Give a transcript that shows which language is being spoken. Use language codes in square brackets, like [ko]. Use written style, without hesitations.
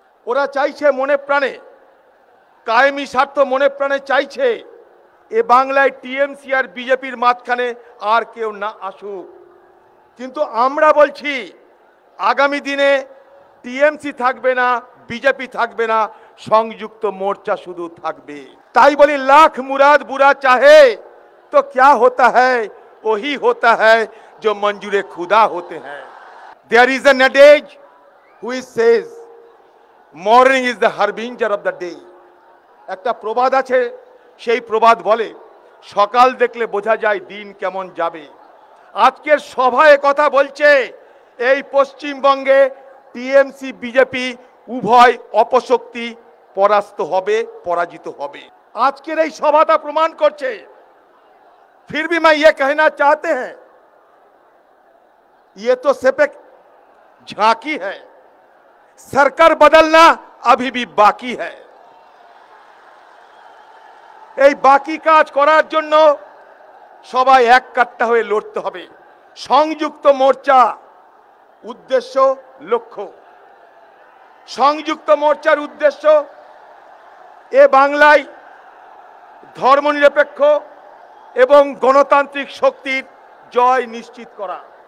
[bn] ওরা চাইছে মনে প্রাণে, কায়েমি স্বার্থ মনে প্রাণে চাইছে এ বাংলায় টিএমসি আর বিজেপির মাঝখানে আর কেউ না আসুক। কিন্তু আমরা বলছি আগামী দিনে টিএমসি থাকবে না, বিজেপি থাকবে না, সংযুক্ত মোর্চা শুধু থাকবে। তাই বলি, [hi] লাখ মুরাদ বুরা চাহে तो क्या होता है, वही होता है जो मंजूरे खुदा होते हैं। [en] There is an adage which says morning is the harbinger of the day। [bn] একটা প্রবাদ আছে, সেই প্রবাদ বলে সকাল দেখলে বোঝা যায় দিন কেমন যাবে। আজকের সভায় কথা বলছে এই পশ্চিমবঙ্গে টিএমসি বিজেপি উভয় অপশক্তি পরাস্ত হবে, পরাজিত হবে। আজকের এই সভাটা প্রমাণ করছে। [hi] फिर भी मैं ये कहना चाहते हैं, ये तो सिर्फ एक झांकी है, सरकार बदलना अभी भी बाकी है। [bn] এই বাকি কাজ করার জন্য সবাই এক কাট্টা হয়ে লড়তে হবে। সংযুক্ত মোর্চা উদ্দেশ্য, লক্ষ্য, সংযুক্ত মোর্চার উদ্দেশ্য এ বাংলায় ধর্মনিরপেক্ষ এবং গণতান্ত্রিক শক্তির জয় নিশ্চিত করা।